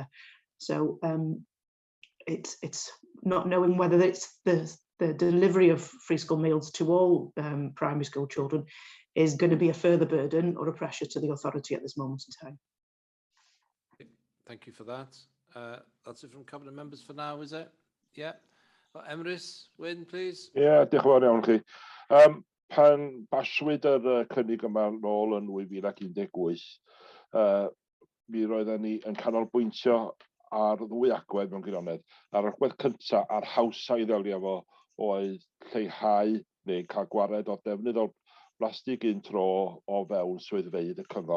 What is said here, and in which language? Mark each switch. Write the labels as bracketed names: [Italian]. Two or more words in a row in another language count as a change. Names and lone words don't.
[English] So it's not knowing whether it's the delivery of free school meals to all primary school children is going to be a further burden or a pressure to the authority at this moment in time. Thank you for that. That's it from cabinet members for now, is it? Yeah. Emrys, Wyn, please. [Welsh] Ie, diolch yn fawr iawn chi. Pan baswyd yr cynnig yma nôl yn 2018, mi roedden ni yn canolbwyntio ar ddwy agwedd mewn gwirionedd. Ar agwedd cyntaf, a'r hawsa i ddelio efo oedd lleihau neu cael gwared o defnydd o blastig un tro o fewn swyddfeydd y cyngor.